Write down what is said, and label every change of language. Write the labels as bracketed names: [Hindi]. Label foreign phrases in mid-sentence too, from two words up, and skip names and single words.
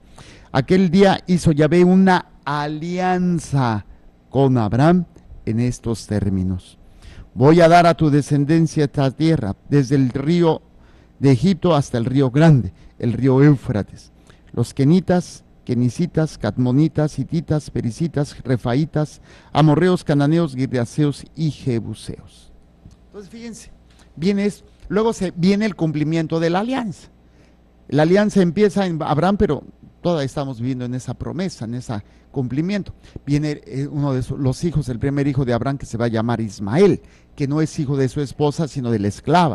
[Spanish] Aquel día hizo Yahvé una alianza con Abraham en estos términos. Voy a dar a tu descendencia esta tierra, desde el río de Egipto hasta el río grande, el río Éufrates. Los kenitas, kenicitas, cadmonitas, hititas, pericitas, refaitas, amorreos, cananeos, girgaseos y jebuseos. Entonces fíjense, luego viene el cumplimiento de la alianza. La alianza empieza en Abraham, pero todavía estamos viviendo en esa promesa, en ese cumplimiento. Viene uno de los hijos, el primer hijo de Abraham, que se va a llamar Ismael, que no es hijo de su esposa, sino de la esclava.